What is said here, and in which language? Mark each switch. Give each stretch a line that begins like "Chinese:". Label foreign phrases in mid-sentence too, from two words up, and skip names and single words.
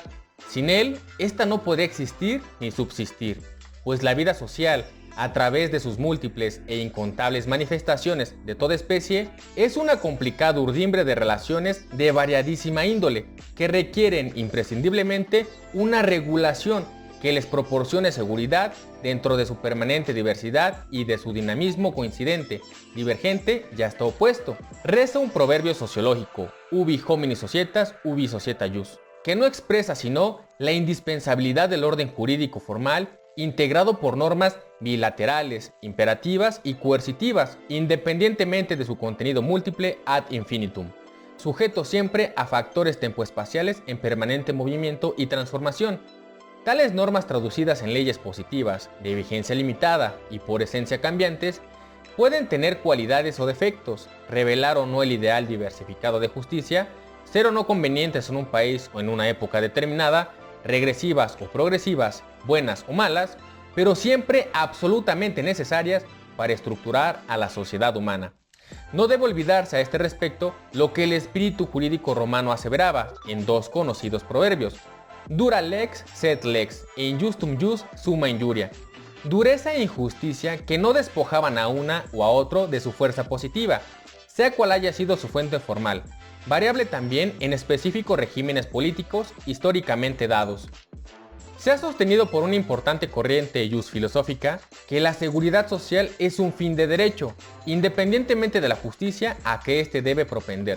Spanish: Sin él, esta no podría existir ni subsistir, pues la vida social, a través de sus múltiples e incontables manifestaciones de toda especie, es una complicada urdimbre de relaciones de variadísima índole, que requieren imprescindiblemente una regulación que les proporcione seguridad dentro de su permanente diversidad y de su dinamismo coincidente, divergente y hasta opuesto. Reza un proverbio sociológico,
Latin: ubi homini societas, ubi societa jus,
Spanish: que no expresa sino la indispensabilidad del orden jurídico formal integrado por normas bilaterales, imperativas y coercitivas, independientemente de su contenido múltiple
Latin: ad infinitum,
Spanish: sujeto siempre a factores tempoespaciales en permanente movimiento y transformación. Tales normas traducidas en leyes positivas, de vigencia limitada y por esencia cambiantes, pueden tener cualidades o defectos, revelar o no el ideal diversificado de justicia, ser o no convenientes en un país o en una época determinada, regresivas o progresivas, buenas o malas, pero siempre absolutamente necesarias para estructurar a la sociedad humana. No debe olvidarse a este respecto lo que el espíritu jurídico romano aseveraba en dos conocidos proverbios:
Latin: dura lex sed lex,
Spanish: e
Latin: injustum jus summa injuria.
Spanish: Dureza e injusticia que no despojaban a una o a otro de su fuerza positiva, sea cual haya sido su fuente formal, variable también en específicos regímenes políticos históricamente dados. Se ha sostenido por una importante corriente jus filosófica que la seguridad social es un fin de derecho, independientemente de la justicia a que éste debe propender.